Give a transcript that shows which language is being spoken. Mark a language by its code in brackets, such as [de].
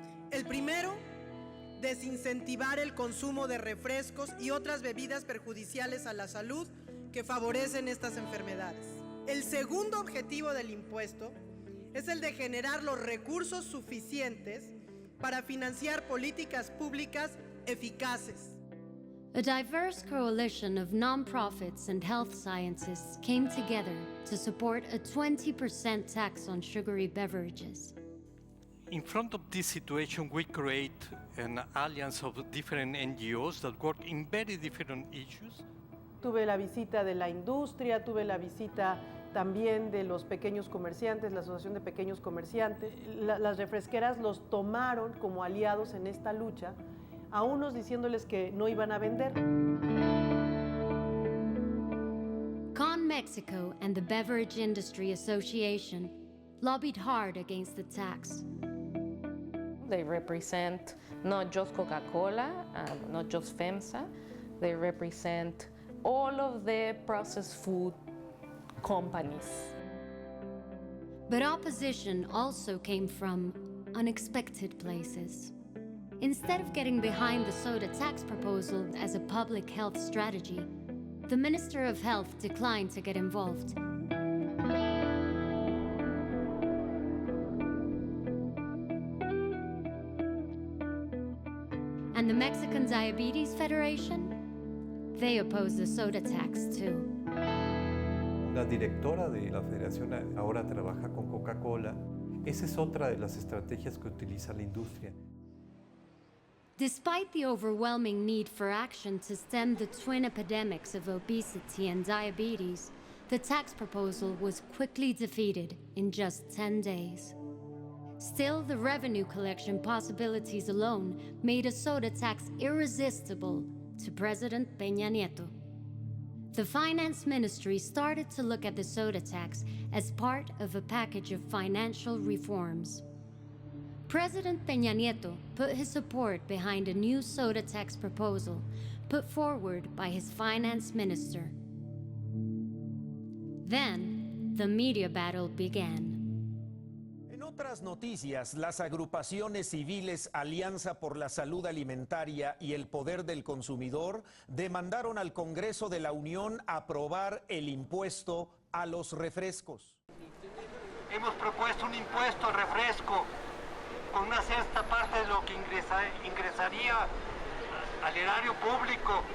[es] El primero, desincentivar el consumo de refrescos y otras bebidas perjudiciales a la salud que favorecen estas enfermedades. El segundo objetivo del impuesto es el de generar los recursos suficientes para financiar políticas públicas eficaces. [en] A diverse coalition of nonprofits and health scientists came together to support a 20% tax on sugary beverages. In front of this situation, we create an alliance of different NGOs that work in very different issues. [es] Tuve la visita de la industria, tuve la visita también de los pequeños comerciantes, la Asociación de Pequeños Comerciantes. Las refresqueras los tomaron como aliados en esta lucha, a unos diciéndoles que no iban a vender. [en] Con Mexico and the Beverage Industry Association lobbied hard against the tax. They represent not just Coca-Cola, not just FEMSA, they represent all of the processed food companies. But opposition also came from unexpected places. Instead of getting behind the soda tax proposal as a public health strategy, the Minister of Health declined to get involved. And the Mexican Diabetes Federation? They opposed the soda tax too. [es] La directora de la federación ahora trabaja con Coca-Cola. Esa es otra de las estrategias que utiliza la industria. [en] Despite the overwhelming need for action to stem the twin epidemics of obesity and diabetes, the tax proposal was quickly defeated in just 10 days. Still, the revenue collection possibilities alone made a soda tax irresistible to President Peña Nieto. The Finance Ministry started to look at the soda tax as part of a package of financial reforms. President Peña Nieto put his support behind a new soda tax proposal put forward by his finance minister. Then, the media battle began. [es] otras noticias, las agrupaciones civiles Alianza por la Salud Alimentaria y el Poder del Consumidor demandaron al Congreso de la Unión aprobar el impuesto a los refrescos. Hemos propuesto un impuesto al refresco con una sexta parte de lo que ingresaría al erario público.